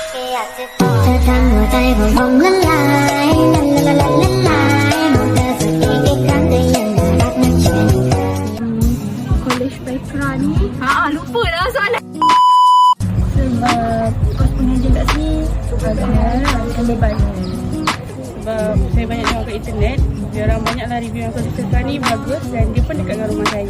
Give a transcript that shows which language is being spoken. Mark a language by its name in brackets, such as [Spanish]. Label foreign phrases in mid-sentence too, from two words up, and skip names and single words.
[Thai] อยากจะบอกเธอทำหัวใจผมละลายละลายละลายมองเธอสักอีกครั้งก็ยังน่ารักไม่เช่น [Malay] College Background ni lupa dah soalan. Sebab kos pengajian kat sini agaknya macam bebas. Sebab saya banyak tengok kat internet, dia orang banyaklah review yang College Background ni bagus dan dia pun dekat dengan rumah saya.